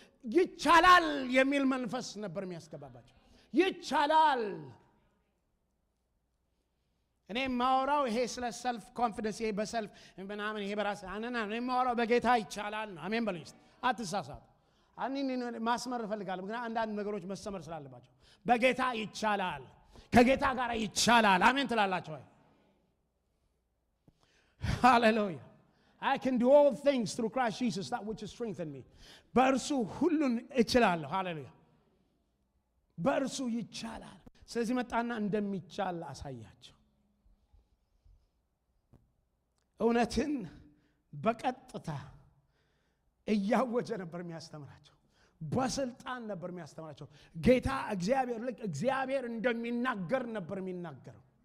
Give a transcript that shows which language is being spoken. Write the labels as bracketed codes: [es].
[am] ይቻላል የሚል መንፈስ ነበር የሚያስገባባቸው። ይቻላል። እኔ ማወራው ይሄ ስለ ሰልፍ ኮንፊደንስ፣ ይሄ በሰልፍ ምናምን ይሄ በራስ እኔ ማወራው በጌታ ይቻላል ነው። አሜን በሉኝ። አትሳሳቱ። አንኒ ማስመር እፈልጋለሁ፣ ግን አንዳንድ ነገሮች መሰመር ስላለባቸው በጌታ ይቻላል፣ ከጌታ ጋር ይቻላል። አሜን ትላላችሁ ወይ? [en] ሃሌሉያ። I can do all things through Christ Jesus that which is strengthened me. [am] በእርሱ ሁሉን እችላለሁ። ሃሌሉያ። በእርሱ ይቻላል። ስለዚህ መጣና እንደሚቻል አሳያቸው። እውነትን በቀጥታ እያወጀ ነበር የሚያስተምራቸው። በስልጣን ነበር የሚያስተምራቸው። ጌታ እግዚአብሔር ልክ እግዚአብሔር እንደሚናገር ነበር የሚናገረው።